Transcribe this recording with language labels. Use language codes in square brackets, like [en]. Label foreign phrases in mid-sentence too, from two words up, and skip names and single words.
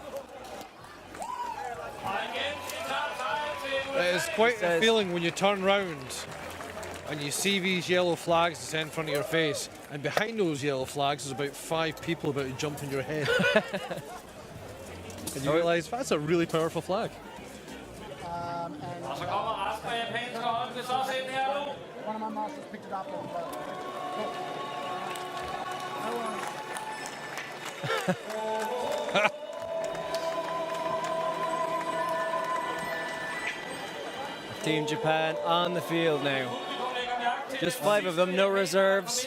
[en] It's quite a feeling when you turn round and you see these yellow flags that's in front of your face, and behind those yellow flags is about 5 people about to jump in your head. And you realise that's a really powerful flag. [da] Og så kommer resten af japanske hold, hvis også ind her nu. [en] One of my masters picked it up. Team Japan on the field now. Just 5 of them, no reserves.